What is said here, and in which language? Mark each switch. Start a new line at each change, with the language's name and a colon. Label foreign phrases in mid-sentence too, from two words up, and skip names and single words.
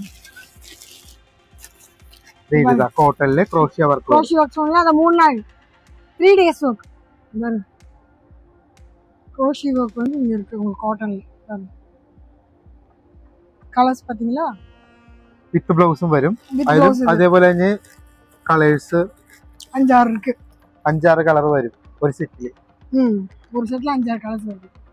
Tamil: இதுதான் காட்டன்ல
English: crochet work. crochet work
Tamil: சொன்னா அந்த 3 நாள் 3
English: days work.
Tamil: பாருங்க
English: crochet work
Tamil: வந்து இங்க இருக்கு உங்களுக்கு காட்டன்ல. பாருங்க கலர்ஸ் பாத்தீங்களா?
English: with blouseum
Tamil: வரும்.
Malayalam: அதேപോലെ തന്നെ കളേഴ്സ്
Tamil: 5-6 இருக்கு.
Malayalam: 5-6 കളർ വരും ഒരു സെറ്റില്.
Tamil: ஒரு செட்ல 5-6 கலர்ஸ் வருது.